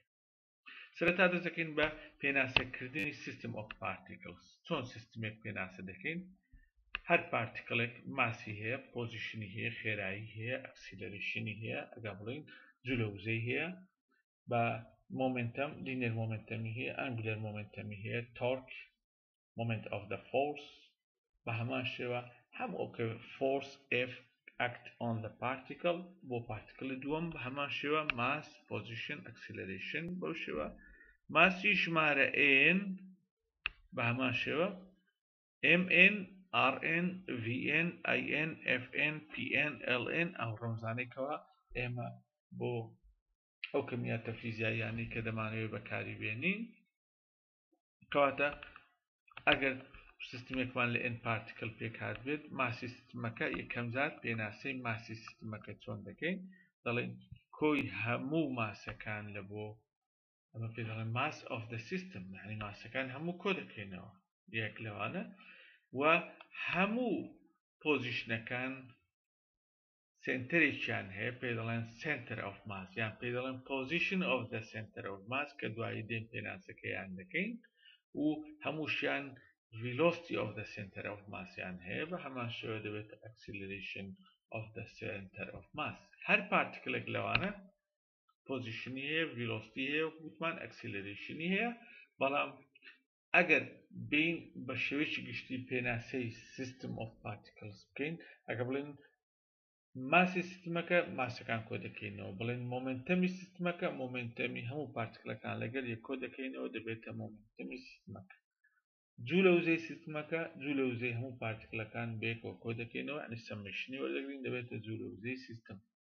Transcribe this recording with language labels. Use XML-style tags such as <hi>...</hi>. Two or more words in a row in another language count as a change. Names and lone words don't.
<ckb>سەرەتا دەست دەکەین بە پێناسەکردنی</ckb> <en>System of Particles.</en> <ckb>چۆن سیستمێک پێناسە دەکەین؟ هەر پارتیکلێک ماسی هەیە، پۆزیشنی هەیە، خێرایی هەیە، ئەکسیلەرێشنی هەیە، ئەگە بڵین جولەوزەی هەیە، بە</ckb> <en>momentum linear momentum</en> <ckb>هەیە،</ckb> <en>angular momentum</en> <ckb>هەیە، تۆرک</ckb> <en>moment of the force</en> <ckb>بە هەمان شێوە هەموو ئەو کە</ckb> <en>force F act on the particle</en> <ckb>بۆ پارتیکڵی دووەم بە هەمان شێوە</ckb> <en>mass position acceleration</en> <ckb>بەو شێوە ماسی ژمارە n بە هەمان شێوە mn rn vn in fn pn ln ئەو ڕەمزانێکەوە ئێمە بۆ ئەو کەمیاتە فیزیاییانی کە دەمانەوێت بەکاری بێنین. کەواتە ئەگەر سیستمێکمان لە n پارتیکل پێکات بێت ماسی سیستمەکە یەکەم جار پێناسەی ماسی سیستمەکە چۆن دەکەین؟ دەڵێن کۆی هەموو ماسەکان لە بۆ ئەمە پێ دەڵێن</ckb> <en>mass of the system،</en> <ckb>یعنی ماسەکان هەموو کۆ دەکەینەوە یەک لەوانە و هەموو پۆزیشنەکان سنتەرێکیان هەیە پێ دەڵێن</ckb> <en>center of mass</en> <ckb>یان پێ دەڵێن</ckb> <en>position of the center of mass</en> <ckb>کە دوایی دێن پێناسەکەیان دەکەین و هەمووشیان</ckb> <en>velocity of the center of mass</en> <ckb>یان هەیە بە هەمان شێوە دەبێت</ckb> <en>acceleration of the center of mass.</en> <ckb>هەر پارتیکلێک لەوانە پۆزیشنی هەیە، velocity هەیە و وتمان acceleration هەیە، بەڵام ئەگەر بین بە شێوەیەکی گشتی پێناسەی</ckb> <en>system of particles</en> <ckb>بکەین، ئەگە بڵێن ماسی سیستمەکە ماسەکان کۆ دەکەینەوە، بڵێن مۆمنتەمی سیستمەکە مۆمنتەمی هەموو پارتیکلەکان لەگەڵ یەک کۆ دەکەینەوە دەبێتە مۆمنتەمی سیستمەکە. جولەوزەی سیستمەکە جولەوزەی هەموو پارتیکلەکان بێکەوە کۆ دەکەینەوە، یعنی سەمشنی وەردەگرین دەبێتە جولەوزەی سیستم.</ckb>